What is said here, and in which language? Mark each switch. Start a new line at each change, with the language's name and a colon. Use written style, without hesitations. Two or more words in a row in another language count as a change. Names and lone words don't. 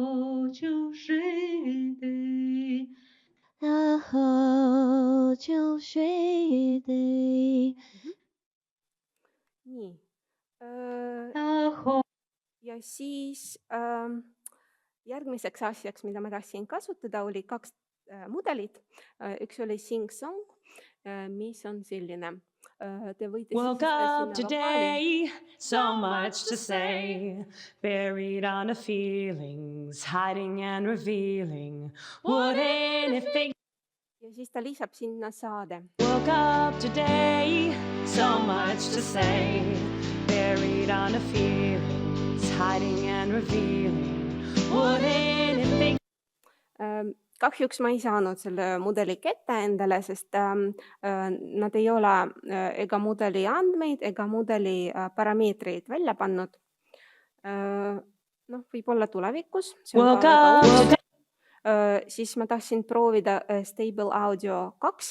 Estonian: Nii. Ja siis järgmiseks asjaks, mida ma tahtsin kasutada, oli 2 mudelit. Üks oli SingSong, mis on selline. Te võite
English: Woke up today, so much to say, buried under feelings, hiding and revealing. Wouldn't it think?
Estonian: Ja siis ta lisab sinna saade.
English: Woke up today, so much to say, buried under feelings, hiding and revealing. Wouldn't it think?
Estonian: Kahjuks ma ei saanud selle mudeli kätte endale, sest nad ei ole ega mudeli andmeid ega mudeli parameetreid välja pannud. Võib-olla tulevikus. Siis ma tahtsin proovida Stable Audio 2.